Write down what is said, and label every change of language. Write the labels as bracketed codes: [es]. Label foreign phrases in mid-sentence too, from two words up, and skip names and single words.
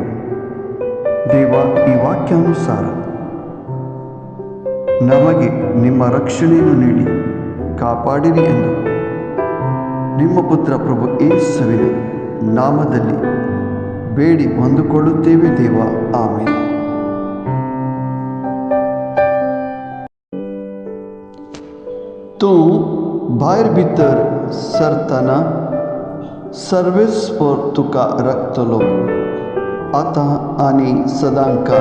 [kn] ದೇವ, ಈ ವಾಕ್ಯಾನುಸಾರ ನಮಗೆ ನಿಮ್ಮ ರಕ್ಷಣೆಯನ್ನು ನೀಡಿ ಕಾಪಾಡಿರಿ ಎಂದು ನಿಮ್ಮ ಪುತ್ರ ಪ್ರಭು ಯೇಸುವಿನ ನಾಮದಲ್ಲಿ ಬೇಡಿ ಹೊಂದಿಕೊಳ್ಳುತ್ತೇವೆ ದೇವ. ಆಮೇಲೆ. [kok] तू भायर भितर सरतना सर्वेस पर तुका रखतलो आतां आनी सदांकाळ.